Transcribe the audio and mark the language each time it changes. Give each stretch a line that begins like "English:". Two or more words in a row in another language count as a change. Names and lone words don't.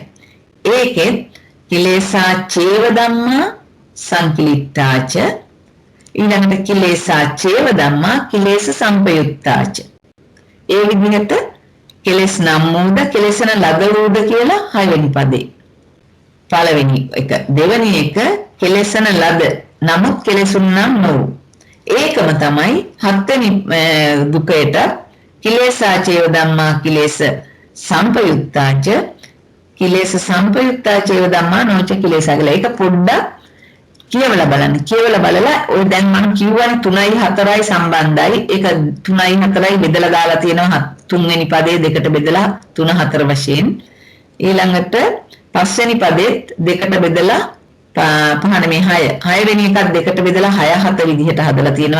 Pali: ඒකෙත් කිලේසා චේව ධම්මා සංකිලිට්ඨාච ඊළඟට කිලේසා චේව ධම්මා කිලේශ සංපයුක්තාච.
Sinhala: ඒ විදිහට කෙලස් නම් මූද කෙලසන ලදලූද කියලා 6 වෙනි පදේ. පළවෙනි එක දෙවෙනි එක කෙලසන ලද නමුත් කෙලසුන් නම් නොවු. ඒකම තමයි 7 වෙනි දුකේට
Pali: කිලේසා චේව ධම්මා කිලේශ සංපයුක්තාච කිලේශ සංපයුක්තා චේව ධම්මා නොච කිලේශා කියලා.
Sinhala: ඒක පොඩ්ඩක් කියවලා බලන්න. කියවලා බලලා ඔය දැන් මම කියවන 3යි 4යි සම්බන්ධයි. ඒක 3යි 4යි බෙදලා දාලා තියෙනවා තුන්වෙනි පදේ දෙකට බෙදලා 3 4 වශයෙන්. ඊළඟට පස්වෙනි පදෙත් දෙකට බෙදලා පහන මේ 6 වෙනි එකත් දෙකට බෙදලා 6 7 විදිහට හදලා තියෙනවා.